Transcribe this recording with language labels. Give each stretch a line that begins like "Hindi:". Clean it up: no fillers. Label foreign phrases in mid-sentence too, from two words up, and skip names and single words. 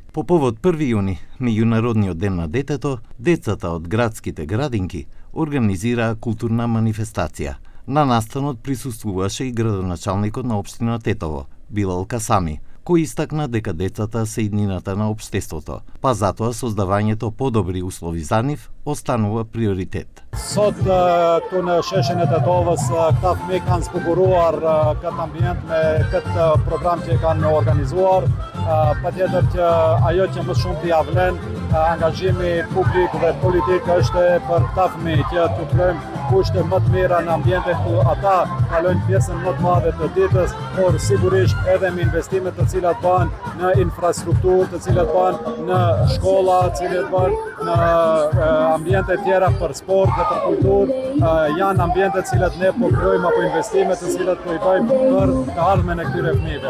Macedonian: По повод 1 јуни, меѓународниот ден на детето, децата од градските градинки организираа културна манифестација. На настанот присуствуваше и градоначалникот на општина Тетово, Билал Касами, кој истакна дека децата се иднината на општеството, па затоа создавањето подобри услови за нив останува приоритет.
Albanian: Sot këtu në sheshin e Tetovës, këta fëmijë kanë zbukuruar këtë ambient me këtë program që e kanë organizuar. Patjetër që ajo që më shumë t'i avlen angazhimi publik dhe politik është për këta fëmijë që t'u krijojmë kushte më të mira në ambiente ku ata kalojnë pjesën më të madhe të ditës, por sigurisht edhe me investimet të cilat bëhen në infrastrukturë, të cilat bëhen në shkolla, të cilat bëhen në ambiente tjera për sport dhe për kulturë, janë ambiente të cilat ne po krijojmë apo investime të cilat po I bëjmë për të ardhmen e këtyre fëmijëve.